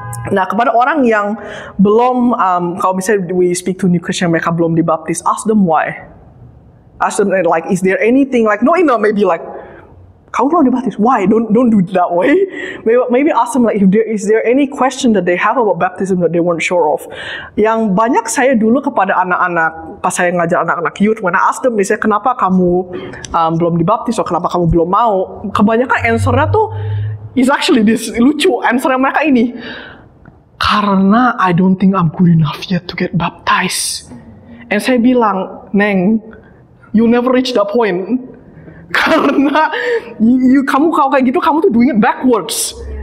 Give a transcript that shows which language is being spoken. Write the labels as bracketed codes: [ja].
[id] Nah, kepada orang yang belum, kalau misalnya [en] we speak to new Christian, [id] mereka belum dibaptis, [en] ask them why. Ask them like, is there anything like, no, maybe like, [id] kamu belum dibaptis, [en] why? Don't do it that way. Maybe ask them like, is there any question that they have about baptism that they weren't sure of? [id] Yang banyak saya dulu kepada anak-anak, pas saya ngajar anak-anak youth, [en] when I ask them, [id] misalnya kenapa kamu belum dibaptis, atau kenapa kamu belum mau? Kebanyakan answer-nya tuh [en] is actually this [id] lucu. [en] Answer-nya [id] mereka ini, karena [en] I don't think I'm good enough yet to get baptized. And [id] saya bilang, [en] Neng, you'll never reach that point. [id] Karena kamu kalau kayak gitu, kamu tuh [en] doing it backwards.